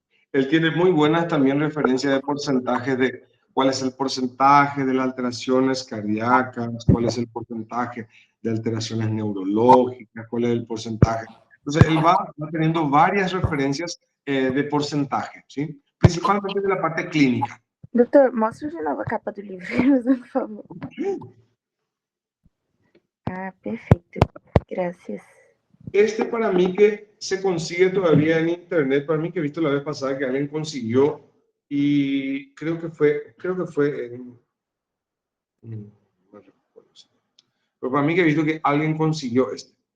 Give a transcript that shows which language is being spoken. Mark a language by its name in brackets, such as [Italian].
[Spanish] Él tiene muy buenas también referencias de porcentajes de cuál es el porcentaje de las alteraciones cardíacas, cuál es el porcentaje de alteraciones neurológicas, cuál es el porcentaje. Entonces, él va teniendo varias referencias de porcentaje, ¿sí? Principalmente de la parte clínica. [Portuguese] Doutor, mostra de novo a capa do livro, por favor. [Spanish] Ah, [Portuguese] perfeito. [Spanish] Gracias. Este para mí que se consigue todavía en internet, para mí que he visto la vez pasada que alguien consiguió y creo que fue en... no recuerdo. Pero para mí que he visto que alguien consiguió este.